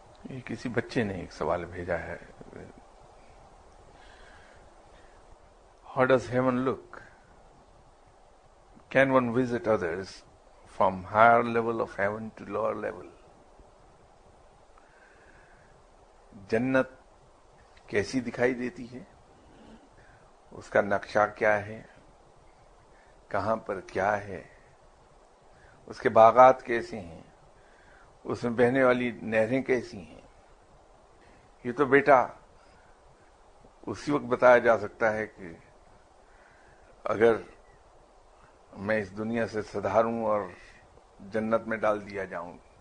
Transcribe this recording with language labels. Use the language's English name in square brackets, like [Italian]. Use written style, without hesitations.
[Urdu] یہ کسی بچے نے ایک سوال بھیجا ہے، [English] How does heaven look? Can one visit others from higher level of heaven to lower level? [Urdu] جنت کیسی دکھائی دیتی ہے؟ اس کا نقشہ کیا ہے؟ کہاں پر کیا ہے؟ اس کے باغات کیسے ہیں؟ اس میں بہنے والی نہریں کیسی ہیں؟ یہ تو بیٹا اسی وقت بتایا جا سکتا ہے کہ اگر میں اس دنیا سے سدھاروں اور جنت میں ڈال دیا جاؤں،